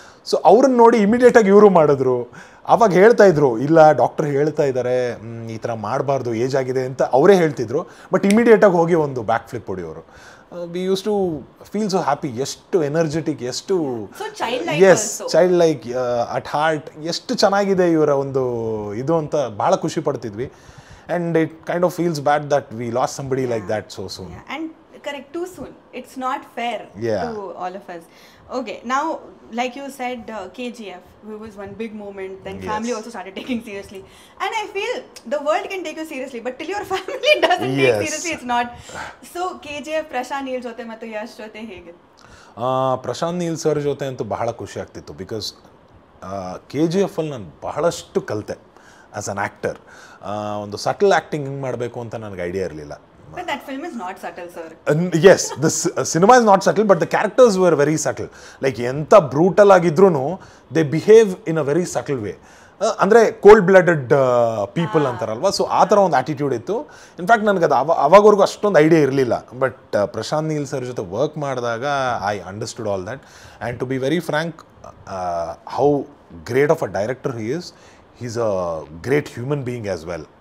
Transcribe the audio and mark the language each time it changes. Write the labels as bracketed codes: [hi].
[kn] So ಅವ್ರನ್ನ ನೋಡಿ ಇಮಿಡಿಯೇಟಾಗಿ ಇವರು ಮಾಡಿದ್ರು. ಆವಾಗ ಹೇಳ್ತಾ ಇದ್ರು, ಇಲ್ಲ ಡಾಕ್ಟರ್ ಹೇಳ್ತಾ ಇದ್ದಾರೆ ಈ ಥರ ಮಾಡಬಾರ್ದು, ಏಜ್ ಆಗಿದೆ ಅಂತ ಅವರೇ ಹೇಳ್ತಿದ್ರು. ಬಟ್ ಇಮಿಡಿಯೇಟಾಗಿ ಹೋಗಿ ಒಂದು back flip ಹೊಡಿಯೋರು. [en] We use to feel so happy. [kn] ಎಷ್ಟು ಎನರ್ಜೆಟಿಕ್, ಎಷ್ಟು S [en] child like at heart, [kn] ಎಷ್ಟು ಚೆನ್ನಾಗಿದೆ ಇವರ ಒಂದು ಇದು ಅಂತ ಭಾಳ ಖುಷಿ ಪಡ್ತಿದ್ವಿ. [en] And it kind of feels bad that we lost somebody like that so soon. Yeah. And correct, too soon. It's not fair to all of us. Okay, now like you said, KGF was one big moment. Then family also started taking seriously. And I feel the world can take you seriously, but till your family doesn't take seriously, it's not. [kn] So KGF, Prashant Neel jote ಮತ್ತು ಯಶ್ ಜೊತೆ ಹೇಗೆ? Prashant Neel sir ಜೊತೆ ಅಂತೂ ಬಹಳ ಖುಷಿ ಆಗ್ತಿತ್ತು. Because KGF ಅಲ್ಲಿ ನಾನು ಬಹಳಷ್ಟು ಕಲಿತೆ [en] As an actor. [kn] ಒಂದು ಸಟಲ್ ಆ್ಯಕ್ಟಿಂಗ್ ಹಿಂಗೆ ಮಾಡಬೇಕು ಅಂತ ನನಗೆ ಐಡಿಯಾ ಇರಲಿಲ್ಲ. [en] But that film is not subtle, sir. Yes, the cinema is not subtle, but the characters were very subtle. Like [kn] ಎಂಥ ಬ್ರೂಟಲ್ ಆಗಿದ್ರೂ [en] They behave in a very subtle way. [kn] ಅಂದರೆ cold blooded people ಅಂತಾರಲ್ವ, so ಆ ಥರ ಒಂದು attitude ಇತ್ತು. In fact ನನಗೆ ಅದು ಅವಾಗವರೆಗೂ ಅಷ್ಟೊಂದು ಐಡಿಯಾ ಇರಲಿಲ್ಲ. ಬಟ್ ಪ್ರಶಾಂತ್ ನೀಲ್ ಸರ್ ಜೊತೆ ವರ್ಕ್ ಮಾಡಿದಾಗ [en] I understood all that. And to be very frank, how great of a director he is, he's a great human being as well.